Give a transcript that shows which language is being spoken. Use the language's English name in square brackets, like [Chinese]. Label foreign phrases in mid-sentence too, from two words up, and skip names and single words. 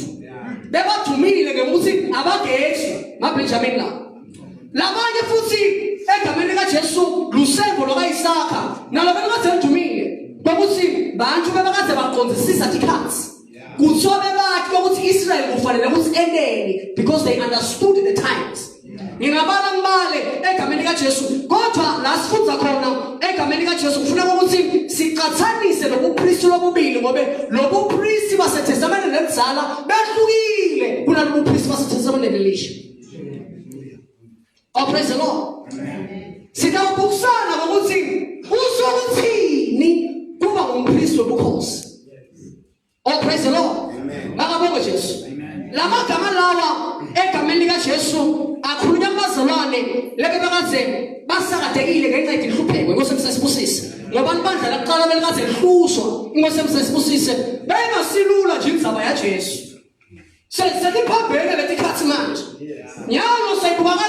[Swati] Bebajumile ngokuthi abageshi maBenjamini la. Labanye futhi egameni likaJesu lusendo lwakaIsaka nalo bekade bejumile ngokuthi bantu bebakade baqondisisa tikhathi. Kuzobe bakhe ukuthi Israel kufanele ukuthi endeni [English] because they understood the times. [Swati] Ngingabala mbale egameni kaJesu kodwa la sifundza khona egameni kaJesu kufuna ukuthi siqhathanise lobupristi lobubili ngobe lobupristi baseTestament lenzala behlukile kunalobupristi baseTestament elisha. [English] Oh, praise the Lord. [Swati] Sidawubukusana ngokuthi usokuthini kuba ngumpristi wobukhosi. [English] Oh, praise the Lord. [Swati] Makabonga Jesu. Lama gama lawa egameni kaJesu akhulunywa kubazalwane lebe bakaze basakadekile ngenxa yedihlupheko inkosi emsesibusise ngoba ibandla laqala belikaze lihluswa inkosi emsesibusise bengasilula nje indzaba yaJesu sesiphambene letikhathi manje nyalo sayibukakala